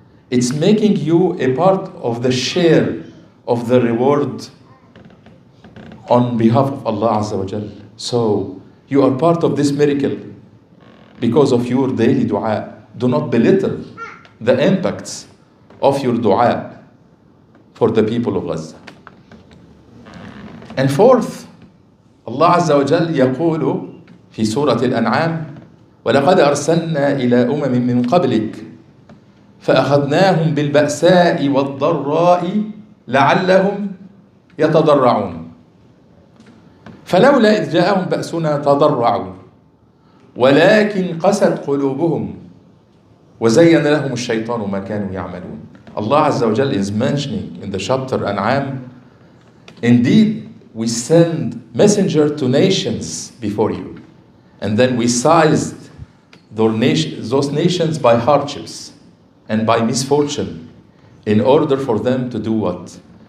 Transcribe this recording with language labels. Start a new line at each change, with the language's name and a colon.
English: It's making you a part of the share of the reward on behalf of Allah Azza wa Jal. So you are part of this miracle because of your daily dua. Do not belittle the impacts of your dua for the people of Gaza. And fourth,
Arabic: Allah Azza wa Jal يقول في سورة الأنعام ولقد أرسلنا إلى من قبلك فأخذناهم بالبأساء والضراء لعلهم يتضرعون فلولا إذ جاءهم بأسنا تضرعوا ولكن قست قلوبهم وزين لهم الشيطان ما كانوا يعملون.
English: Allah Azza wa Jal is mentioning in the chapter An'am, indeed we send messenger to nations before you, and then we seized those nations by hardships and by misfortune in order for them to do what?